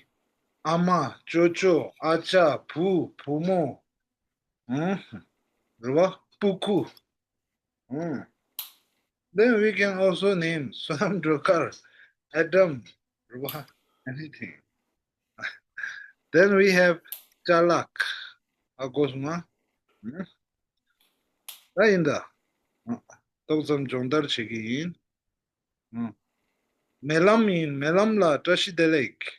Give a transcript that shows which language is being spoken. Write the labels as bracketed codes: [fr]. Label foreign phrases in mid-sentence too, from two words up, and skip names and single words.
[en] Ama, Chocho, Acha, Pu, Pumo, Puku. Then we can also name Swam Dokar, Adam, anything. Then we have Chalak, Agosma, Rainda, Toksam Jondar Chigiin, Melamin, Melamla, Tashidelek.